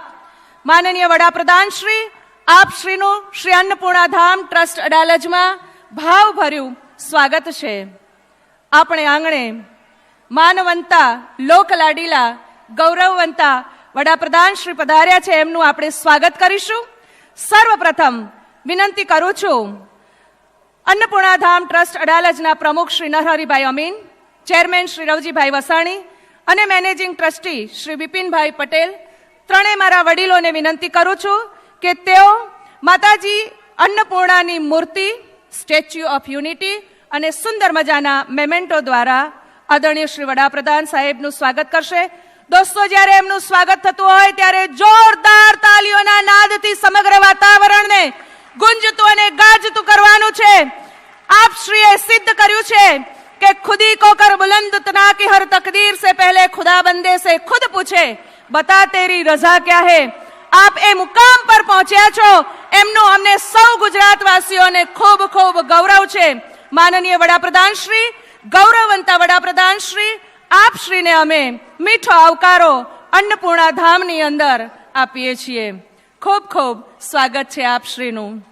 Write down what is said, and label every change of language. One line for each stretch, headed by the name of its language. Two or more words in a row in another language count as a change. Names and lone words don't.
Gujarati: માનનીય વડાપ્રધાન શ્રી, આપ શ્રીનું શ્રી અન્નપૂર્ણા ધામ ટ્રસ્ટ અડાલજમાં ભાવભર્યું સ્વાગત છે। આપણે આંગણે માનવંતા, લોકલાડીલા, ગૌરવવંતા વડાપ્રધાન શ્રી પધાર્યા છે, એમનું આપણે સ્વાગત કરીશું। સર્વપ્રથમ વિનંતી કરું છું અન્નપૂર્ણા ધામ ટ્રસ્ટ અડાલજના પ્રમુખ શ્રી નરહરિભાઈ અમીન, ચેરમેન શ્રી રવજીભાઈ વસાણી અને મેનેજિંગ ટ્રસ્ટી શ્રી બિપિનભાઈ પટેલ, ત્રણે મારા વડીલોને વિનંતી કરું છું કે તેઓ માતાજી અન્નપૂર્ણાની મૂર્તિ, સ્ટેચ્યુ ઓફ યુનિટી અને સુંદર મજાના મેમેન્ટો દ્વારા આદરણીય શ્રી વડાપ્રધાન સાહેબનું સ્વાગત કરશે। દોસ્તો, જ્યારે એમનું સ્વાગત થતું હોય ત્યારે જોરદાર તાલીઓના નાદથી સમગ્ર વાતાવરણને ગુંજતું અને ગાજતું કરવાનું છે। આપ શ્રીએ સિદ્ધ કર્યું છે
Urdu: کہ خودی کو کر بلند تنا کی ہر تقدیر سے پہلے خدا بندے سے خود پوچھے بتا تیری رضا کیا ہے.
Gujarati: આપ એ મુકામ પર પહોંચ્યા છો એમનો અમને સૌ ગુજરાતવાસીઓને ખૂબ ખૂબ ગૌરવ છે। માનનીય વડાપ્રધાન શ્રી, ગૌરવવંતા વડાપ્રધાન શ્રી, આપ શ્રીને અમે મીઠો આવકારો અન્નપૂર્ણા ધામની અંદર આપીએ છીએ। ખૂબ ખૂબ સ્વાગત છે આપ શ્રીનું।